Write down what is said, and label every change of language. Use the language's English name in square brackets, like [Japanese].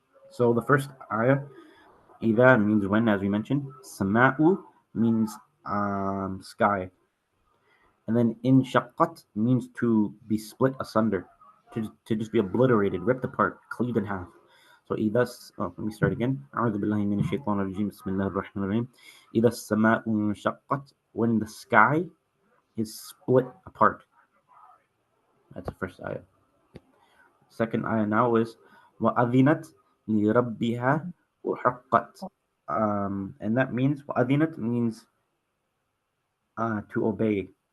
[English] So the first ayah, إِذَا means when, as we mentioned. Sama'u means sky. And then inshaqqat means to be split asunder, to just be obliterated, ripped apart, cleaved in half. So let me start again. [Arabic] أعوذ بالله من الشيطان الرجيم بسم الله الرحمن الرحيم. إذا السماء انشقت, [English] when the sky is split apart. That's the first ayah. Second ayah now is [Arabic] وَأَذِنَتْ لِرَبِّهَا وَحَقَّتْ. [English] And that means وَأَذِنَتْ means to obey.